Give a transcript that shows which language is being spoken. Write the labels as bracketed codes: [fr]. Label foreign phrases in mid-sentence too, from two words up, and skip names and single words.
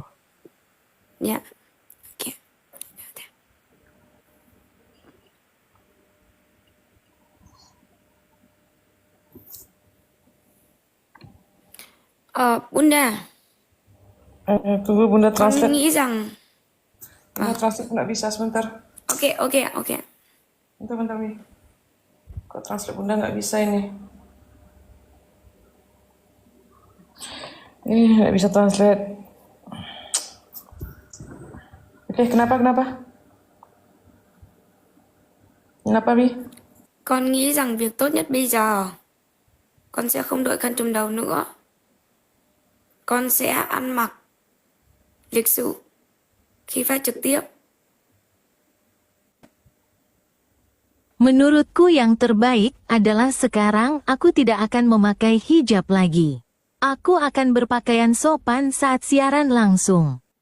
[id] Ya. Oke. Bunda, Tunggu Bunda [vi] con translate. nghĩ rằng [id] Bunda translate nggak bisa sebentar. oke. Bentar, Mi. Kok translate Bunda nggak bisa ini? Nggak bisa translate. Oke, kenapa? Kenapa, Mi? [vi] Con nghĩ rằng việc tốt nhất bây giờ con sẽ không đội khăn trùm đầu nữa. Con sẽ ăn mặc lịch sự khi phát trực tiếp. [id] Menurutku yang terbaik adalah sekarang aku tidak akan memakai hijab lagi. Aku akan berpakaian sopan saat siaran langsung.